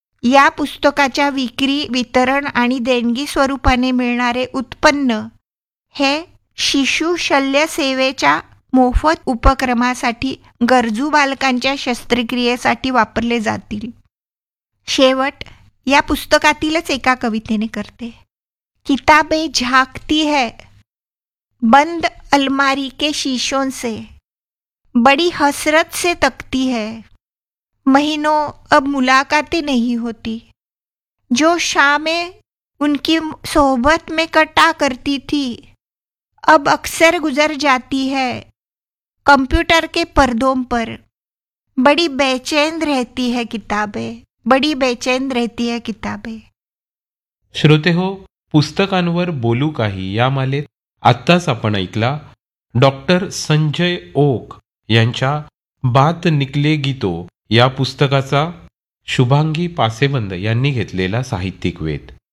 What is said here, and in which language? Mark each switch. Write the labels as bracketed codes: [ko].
[mr] या पुस्तकाच्या विक्री, वितरण आणि देणगी स्वरूपाने मिळणारे उत्पन्न हे शिशु शल्य सेवेच्या मोफत उपक्रमासाठी, गरजू बालकांच्या शस्त्रक्रियेसाठी वापरले जातील. शेवट या पुस्तकातीलच एका कवितेने करते. [hi] किताबे झाकती है बंद अलमारी के शीशों से, बड़ी हसरत से तकती है, महीनों अब मुलाकातें नहीं होती, जो शामें उनकी सोहबत में कटा करती थी अब अक्सर गुजर जाती है कंप्यूटर के पर्दों पर. बड़ी बेचैन रहती है किताबें, बड़ी बेचैन रहती है किताबें. [mr] श्रोते हो, पुस्तकांवर बोलू काही या मालेत आत्ताच आपण ऐकला डॉक्टर संजय ओक यांच्या बात निकले गीतो या पुस्तकाचा शुभांगी पासेबंद यांनी घेतलेला साहित्यिक वेद.